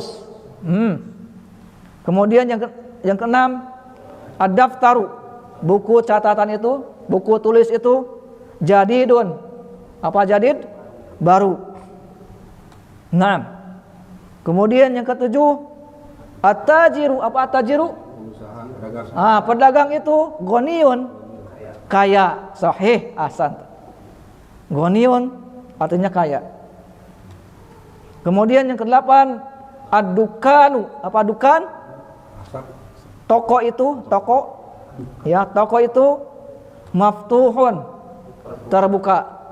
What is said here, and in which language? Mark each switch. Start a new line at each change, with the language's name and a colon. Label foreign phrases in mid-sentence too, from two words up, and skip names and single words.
Indonesian: Kemudian yang keenam, ad-daftaru, buku catatan itu, buku tulis itu jadidun. Apa jadid? Baru. Nah, kemudian yang ketujuh, at-tajiru. Apa at-tajiru? Pedagang itu ghaniyun, kaya. Sahih, ahsan. Ghaniyun artinya kaya. Kemudian yang kedelapan, ad-dukanu. Apa dukan? Toko itu, toko. Ya, toko itu maftuhun, terbuka.